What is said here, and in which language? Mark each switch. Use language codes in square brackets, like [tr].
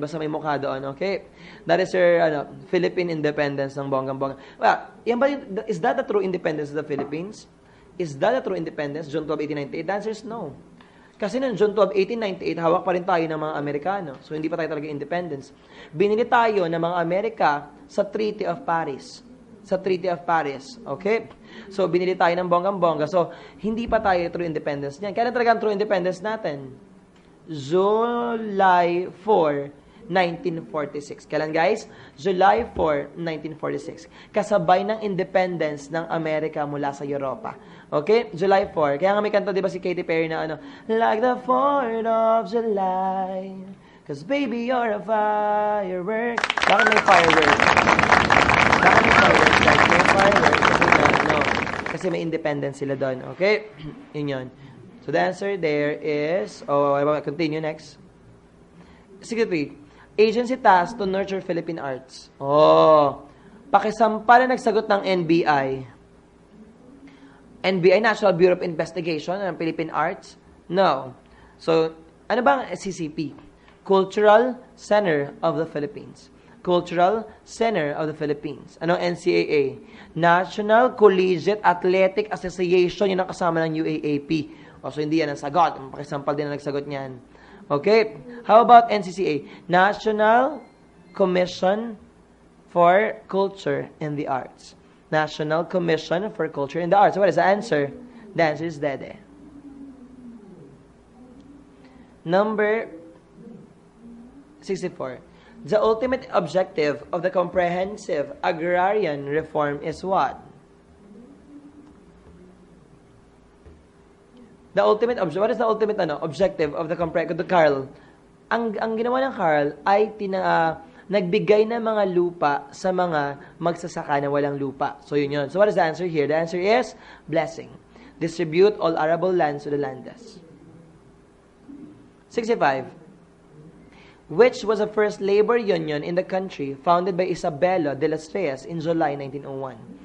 [tl] Basta may mukha doon, okay? [en] That is your Philippine independence [tl] ng bonggang-bongga. [en] Well, is that the true independence of the Philippines? Is that the true independence? June 12, 1898? The answer is no. [tl] Kasi noong June 12, 1898, hawak pa rin tayo ng mga Amerikano. So, hindi pa tayo talaga independence. Binili tayo ng mga Amerika sa Treaty of Paris. Sa Treaty of Paris. Okay? So, binili tayo ng bonggang-bongga. So, hindi pa tayo true independence niyan. Kaya talaga ang true independence natin? July 4, 1946. Kailan guys? [en] July 4, 1946. [tl] Kasabay ng independence ng Amerika mula sa Europa. Okay? July 4. Kaya nga may kanta, di ba si Katy Perry na [en] like the 4th of July, cause baby you're a firework. [tl] Bakit may firework? Bakit may firework? Like may firework kasi may independence sila doon. Okay? Yun yun. [en] So the answer there is, continue next. 63. Agency tasked to nurture Philippine arts. [tl] Pakisampa na nagsagot ng NBI. [en] NBI, National Bureau of Investigation ng Philippine Arts? No. So, [tl] ano bang CCP? [en] Cultural Center of the Philippines. Cultural Center of the Philippines. [tl] Ano NCAA? [en] National Collegiate Athletic Association, [tl] yun ang kasama ng UAAP. So, hindi yan ang sagot. Pakisampal din ang nagsagot niyan. [en] Okay? How about NCCA? National Commission for Culture and the Arts. National Commission for Culture and the Arts. So what is the answer? The answer is Dede. Number 64. The ultimate objective of the comprehensive agrarian reform is what? The ultimate objective. What is the ultimate objective of the comprehensive? [tl] Carl, ang ginawa ng Carl ay nagbigay ng mga lupa sa mga magsasaka na walang lupa. So, yun yun. [en] So, what is the answer here? The answer is blessing. Distribute all arable lands to the landless. 65. Which was the first labor union in the country founded by Isabela de las Reyes in July 1901?